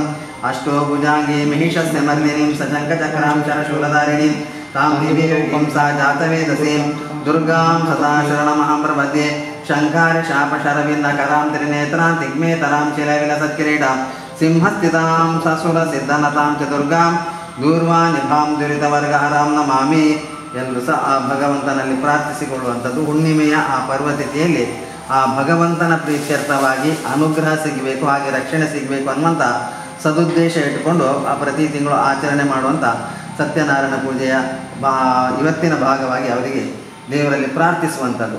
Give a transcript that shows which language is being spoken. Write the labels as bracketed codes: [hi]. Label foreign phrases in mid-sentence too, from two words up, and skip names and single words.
[sa] अष्टोभुजाङ्गी महिषस्य मर्दिनीं सचङ्कचक्रां शरशूलधारिणीं तां दिव्यरूपं सा जातवेदसीं दुर्गां सदा शरणमहं प्रपद्ये शङ्कारि शापशरविन्दकरां त्रिनेत्रां तिग्मेतरां शिलविलसत्किरीटां सिंहस्थितां ससुरसिद्धनतां च दुर्गां दूर्वानिभां दुरितवर्गहरां नमामि [kn] ಎಂದು ಸಹ ಆ ಭಗವಂತನಲ್ಲಿ ಪ್ರಾರ್ಥಿಸಿಕೊಳ್ಳುವಂಥದ್ದು. ಹುಣ್ಣಿಮೆಯ ಆ ಪರ್ವತಿಥಿಯಲ್ಲಿ ಆ ಭಗವಂತನ ಪ್ರೀತ್ಯರ್ಥವಾಗಿ ಅನುಗ್ರಹ ಸಿಗಬೇಕು, ಹಾಗೆ ರಕ್ಷಣೆ ಸಿಗಬೇಕು ಅನ್ನುವಂಥ ಸದುದ್ದೇಶ ಇಟ್ಟುಕೊಂಡು ಆ ಪ್ರತಿ ತಿಂಗಳು ಆಚರಣೆ ಮಾಡುವಂಥ ಸತ್ಯನಾರಾಯಣ ಪೂಜೆಯ ಇವತ್ತಿನ ಭಾಗವಾಗಿ ಅವರಿಗೆ ದೇವರಲ್ಲಿ ಪ್ರಾರ್ಥಿಸುವಂಥದ್ದು.